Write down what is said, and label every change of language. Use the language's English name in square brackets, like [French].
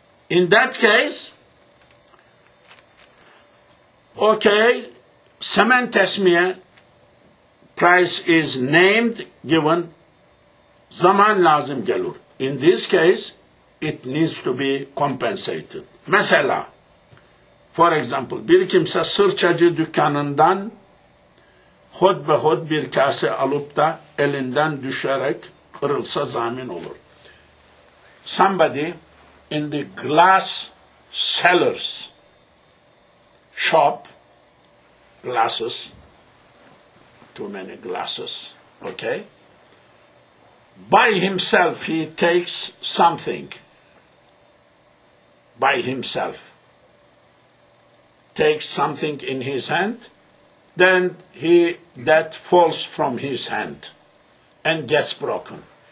[English] In that case, okay, semen tesmiye, price is named, given, [Turkish] zaman lazım gelir. [English] In this case, it needs to be compensated. [Turkish] Mesela, [English] for example, [Turkish] bir kimse sırçacı dükkanından hod ve hod bir kase alıp da elinden düşerek kırılsa zamin olur. [English] Somebody in the glass seller's shop, glasses, too many glasses, okay? By himself he takes something, by himself, takes something in his hand, then that falls from his hand and gets broken.